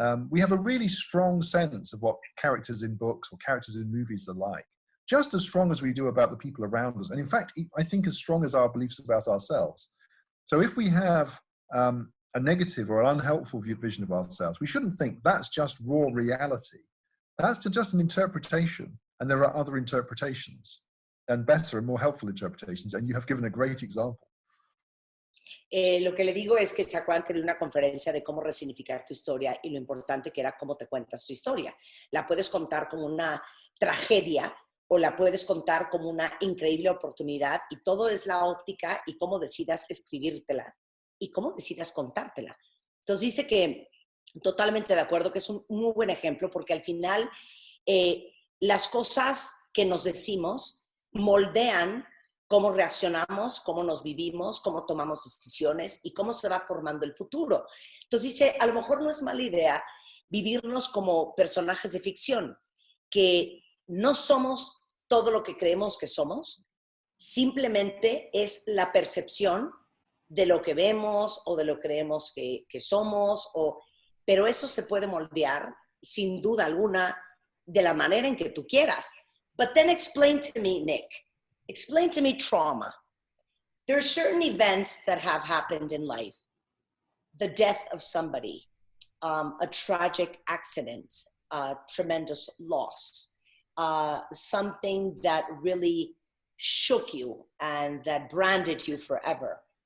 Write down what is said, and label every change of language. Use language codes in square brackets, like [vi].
[en] We have a really strong sense of what characters in books or characters in movies are like, just as strong as we do about the people around us. And in fact, I think as strong as our beliefs about ourselves. So if we have a negative or an unhelpful vision of ourselves, we shouldn't think that's just raw reality. That's just an interpretation. And there are other interpretations and better and more helpful interpretations. And you have given a great example. [es] Lo que le digo es que se acuerdan que de una conferencia de cómo resignificar tu historia y lo importante que era cómo te cuentas tu historia. La puedes contar como una tragedia o la puedes contar como una increíble oportunidad y todo es la óptica y cómo decidas escribírtela y cómo decidas contártela. Entonces dice que totalmente de acuerdo que es un muy buen ejemplo porque al final las cosas que nos decimos moldean cómo reaccionamos, cómo nos vivimos, cómo tomamos decisiones y cómo se va formando el futuro. Entonces dice, a lo mejor no es mala idea vivirnos como personajes de ficción, que no somos todo lo que creemos que somos, simplemente es la percepción de lo que vemos o de lo que creemos que somos, pero eso se puede moldear sin duda alguna de la manera en que tú quieras. [en] But then explain to me, Nick, explain to me trauma. There are certain events that have happened in life. The death of somebody, a tragic accident, a tremendous loss, something that really shook you and that branded you forever.